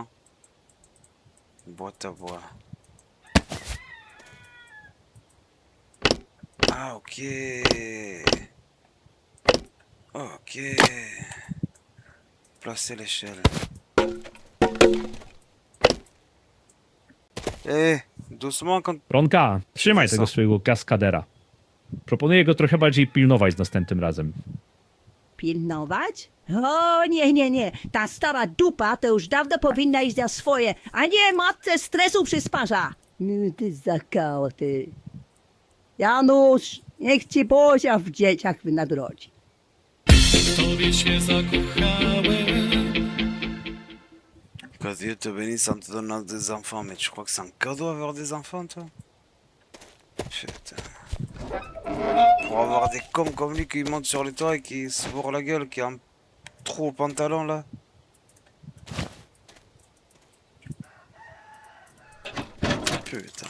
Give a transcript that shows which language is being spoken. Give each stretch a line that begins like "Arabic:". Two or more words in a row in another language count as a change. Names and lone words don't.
French: Une boîte à bois. Ah, ok. Ok. Placer l'échelle. Doucement quand...
Polish: Ronka, trzymaj Co? tego swojego kaskadera. Proponuję go trochę bardziej pilnować następnym razem. Pilnować? O, nie, nie, nie. Ta stara dupa to już dawno powinna iść za swoje, a nie matce stresu przysparza. No ty zakał, ty. Janusz, niech ci Bozia w dzieciach wynagrodzi. W tobie się zakochałem.
French: Que Dieu te bénisse en te donnant des enfants. Mais tu crois que c'est un cadeau avoir des enfants, toi? Putain. Pour avoir des cons comme lui qui montent sur les toits et qui se bourrent la gueule, qui a un trou au pantalon, là. Putain.